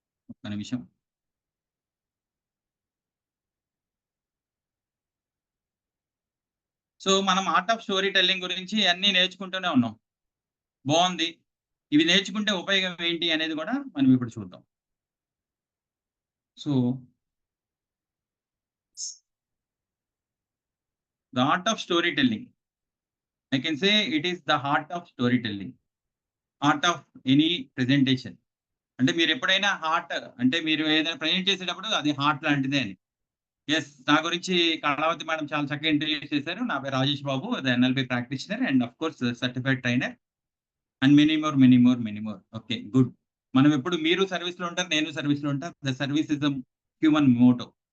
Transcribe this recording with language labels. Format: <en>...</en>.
<te>ఒక్క నిమిషం. సో మనం ఆర్ట్ ఆఫ్ స్టోరీ టెల్లింగ్ గురించి అన్నీ నేర్చుకుంటూనే ఉన్నాం. బాగుంది. ఇవి నేర్చుకుంటే ఉపయోగం ఏంటి అనేది కూడా మనం ఇప్పుడు చూద్దాం.</te> <en>So the art of storytelling, I can say it is the heart of storytelling, art of any presentation.</en> <te>అంటే మీరు ఎప్పుడైనా హార్ట్ అంటే మీరు ఏదైనా ప్రజెంట్ చేసేటప్పుడు అది హార్ట్ లాంటిదే అని. ఎస్, నా గురించి కళావతి మేడం చాలా చక్కగా ఇంట్రడ్యూస్ చేశారు. నా పేరు రాజేష్ బాబు,</te> <en>The NLP practitioner and of course certified trainer and many more.</en> <te>Okay, good. మనం ఎప్పుడు మీరు సర్వీస్ లో ఉంటారు, నేను సర్వీస్ లో ఉంటాను.</te> <en>The service is the human motto.</en>